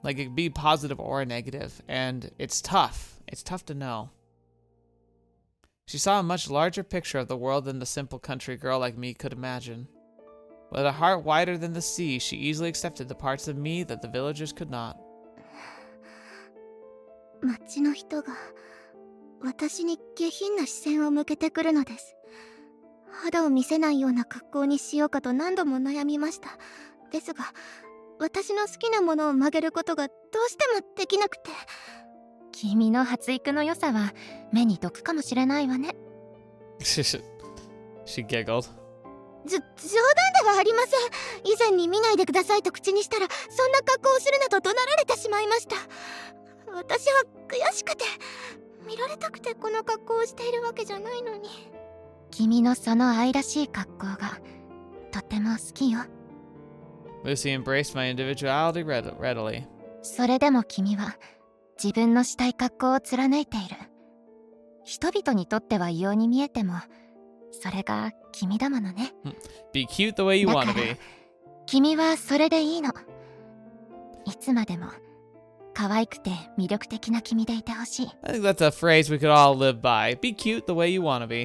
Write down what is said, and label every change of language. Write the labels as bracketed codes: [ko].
[en] Like it could be positive or negative, and it's tough. It's tough to know. She saw a much larger picture of the world than the simple country girl like me could imagine. With a heart wider than the sea, she easily accepted the parts of me that the villagers could not. [ja] 町の人が私に下品な視線を向けてくるのです。肌を見せないような格好にしようかと何度も悩みました。ですが、私の好きなものを曲げることがどうしてもできなくて。君の発育の良さは目に毒かもしれないわね。 [en] She giggled. [ja] 冗談ではありません。以前に見ないでくださいと口にしたら、そんな格好をするなと怒鳴られてしまいました。私は悔しくて。見られたくてこの格好をしているわけじゃないのに。君のその愛らしい格好がとても好きよ。 [en] Lucy embraced my individuality readily. [ja] それでも君は自分のしたい格好を貫いている。人々にとっては異様に見えても、それが君だものね。 [en] Be cute the way you [ja] だ [en] want [ja] か [en] to [ja] ら [en] be. [ja] 君はそれでいいの。いつまでも可愛くて魅力的な君でいてほしい。 [en] I think that's a phrase we could all live by. Be cute the way you want to be.